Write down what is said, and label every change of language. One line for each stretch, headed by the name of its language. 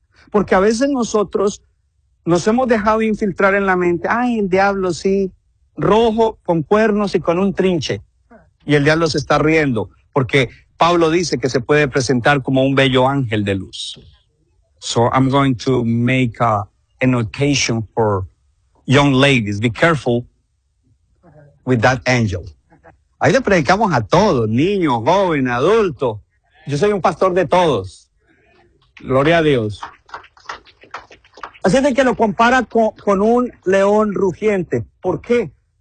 Spanish: Porque a veces nosotros nos hemos dejado infiltrar en la mente. Ay, el diablo, sí, rojo, con cuernos y con un trinche. Y el diablo se está riendo porque Pablo dice que se puede presentar como un bello ángel de luz.
English: So I'm going to make an occasion for young ladies. Be careful with that angel.
Spanish: Ahí le predicamos a todos, niños, jóvenes, adultos. Yo soy un pastor de todos. Gloria a Dios. Así de que lo compara con un león rugiente. ¿Por qué?